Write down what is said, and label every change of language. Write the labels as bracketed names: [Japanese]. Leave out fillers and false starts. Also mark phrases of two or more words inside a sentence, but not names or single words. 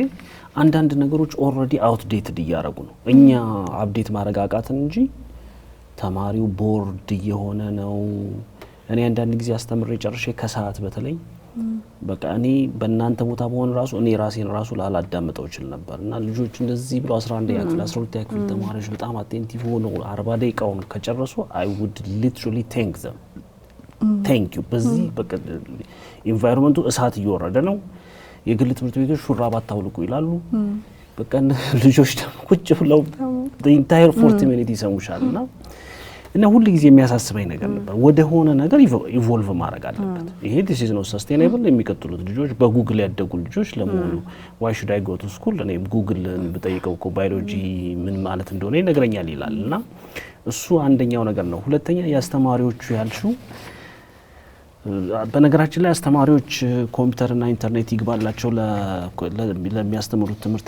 [Amharic] አንዳንድ ነገሮች [English] already outdated [Amharic] እያደረጉ ነው። እኛ አፕዴት ማድረግ አቃተን እንጂ ተማሪው ቦርድ እየሆነ ነው። እኔ አንዳንድ ጊዜ አስተምሬ ጨርሼ ከሰዓት በተለይ በቃ እኔ በእናንተ ቦታ በሆነ ራሱ እኔ ራሴን ራሱ ላላዳምጠው ይችል ነበር እና ልጆች እንደዚህ ብለው 11ኛ ክፍል 12ኛ ክፍል ተማሪዎች በጣም አቴንቲቭ ሆነው 40 ደቂቃውን ከጨረሱ [English] I would literally thank them. thank you [Amharic] በዚህ በቃ ኢንቫይሮንመንቱ እሳት እየወረደ ነው። የግል ትምህርት ቤቶች ሹራብ አታውልቁ ይላሉ። በቃ ልጆች ደግሞ ቁጭ ብለው [English] the entire 40 minutes [Amharic] ይሰሙሻልና እና ሁሉ ጊዜ የሚያሳስበኝ ነገር ነበር ወደ ሆነ ነገር ኢቮልቭ ማድረግ አለበት። ይሄ [English] this is not sustainable። [Amharic] የሚቀጥሉት ልጆች በጉግል ያደጉ ልጆች ለመሆኑ [English] why should I go to school? [Amharic] እኔ ጉግል ብጠይቀው እኮ ባዮሎጂ ምን ማለት እንደሆነ ይነግረኛል ይላልና እሱ አንደኛው ነገር ነው። ሁለተኛ ያስተማሪዎቹ ያልሽው በነገራችን ላይ አስተማሪዎች ኮምፒውተርና ኢንተርኔት ይግባላቸው ለሚያስተምሩት ትምህርት